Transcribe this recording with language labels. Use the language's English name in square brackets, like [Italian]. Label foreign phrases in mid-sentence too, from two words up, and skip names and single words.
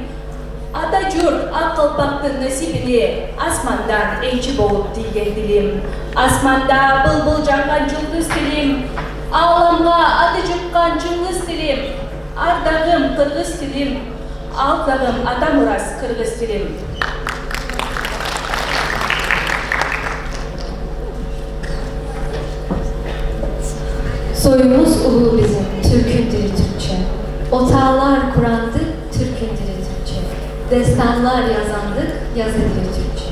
[Kyrgyz] Ата журт ак калпактын насибине асмандан энчи болуп тийген тилим. Асманда былбыл жанган жулдуз тилим, ааламга аты жыккан чыңгыз тилим. Ардагым кыргыз тилим, алтагым ата мурас кыргыз тилим. [Turkish] Soyumuz ulu bizim, Türk'ün dili Türkçe. Otağlar kurandık, Türk'ün dili Türkçe. Destanlar yazandık, yazı dili Türkçe.